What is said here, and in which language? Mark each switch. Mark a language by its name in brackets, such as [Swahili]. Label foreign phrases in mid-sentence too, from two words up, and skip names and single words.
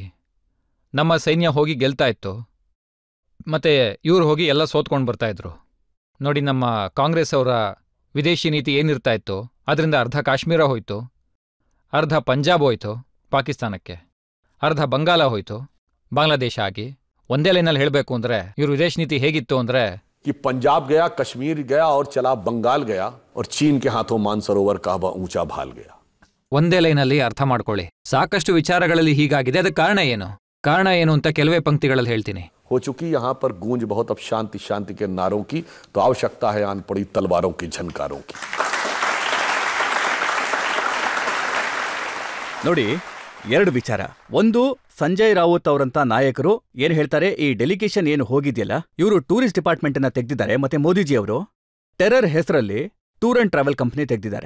[Kannada] ನಮ್ಮ ಸೈನ್ಯ ಹೋಗಿ ಗೆಲ್ತಾ ಇತ್ತು, ಮತ್ತೆ ಇವ್ರು ಹೋಗಿ ಎಲ್ಲ ಸೋತ್ಕೊಂಡು ಬರ್ತಾ ಇದ್ರು ನೋಡಿ. ನಮ್ಮ ಕಾಂಗ್ರೆಸ್ ಅವರ ವಿದೇಶಿ ನೀತಿ ಏನಿರ್ತಾ ಇತ್ತು ಅದರಿಂದ ಅರ್ಧ ಕಾಶ್ಮೀರ ಹೋಯ್ತು, ಅರ್ಧ ಪಂಜಾಬ್ ಹೋಯ್ತು ಪಾಕಿಸ್ತಾನಕ್ಕೆ, ಅರ್ಧ ಬಂಗಾಲ ಹೋಯ್ತು ಬಾಂಗ್ಲಾದೇಶ ಆಗಿ. ಒಂದೇ ಲೈನಲ್ಲಿ ಹೇಳಬೇಕು ಅಂದ್ರೆ ಇವ್ರ ವಿದೇಶ ನೀತಿ ಹೇಗಿತ್ತು ಅಂದ್ರೆ [Hindi] कि पंजाब गया, कश्मीर गया और चला बंगाल गया और चीन के हाथों मानसरोवर का ऊंचा भाल गया. [Kannada] ಒಂದೇ ಲೈನಲ್ಲಿ ಅರ್ಥ ಮಾಡ್ಕೊಳ್ಳಿ. ಸಾಕಷ್ಟು ವಿಚಾರಗಳಲ್ಲಿ ಹೀಗಾಗಿದೆ. ಅದಕ್ಕೆ ಕಾರಣ ಏನು ಅಂತ ಕೆಲವೇ ಪಂಕ್ತಿಗಳಲ್ಲಿ ಹೇಳ್ತೀನಿ. [Hindi] हो चुकी यहाँ पर गूंज बहुत अब शांति शांति के नारों की, तो आवश्यकता है आन पड़ी तलवारों की झनकारों की. [Kannada] ನೋಡಿ, ಎರಡು ವಿಚಾರ. ಒಂದು, ಸಂಜಯ್ ರಾವತ್ ಅವರಂತ ನಾಯಕರು ಏನ್ ಹೇಳ್ತಾರೆ, ಈ ಡೆಲಿಗೇಷನ್ ಏನು ಹೋಗಿದೆಯಲ್ಲ ಇವರು [English] tourist department [Kannada] ಅನ್ನ ತೆಗೆದಿದ್ದಾರೆ. ಮತ್ತೆ ಮೋದಿಜಿ ಅವರು ಟೆರರ್ ಹೆಸರಲ್ಲಿ [English] tour and travel company [Kannada] ತೆಗೆದಿದ್ದಾರೆ.